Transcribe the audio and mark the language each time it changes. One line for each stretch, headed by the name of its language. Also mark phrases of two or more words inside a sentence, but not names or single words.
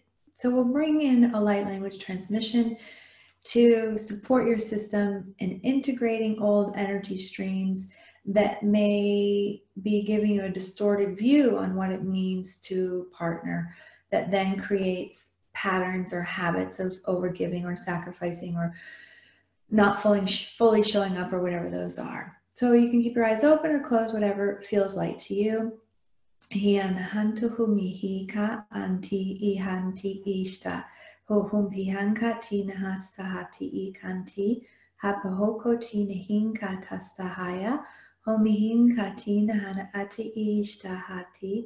English: So we'll bring in a light language transmission to support your system in integrating old energy streams that may be giving you a distorted view on what it means to partner, that then creates patterns or habits of overgiving or sacrificing or not fully showing up, or whatever those are. So you can keep your eyes open or closed, whatever feels light to you. Hianahantu humihika anti ihanti ishta. Hohumpihanka tinahastahati ikanti. Hapahoko tinahinka tastahaya. Homihinka tinahana ati ishtahati.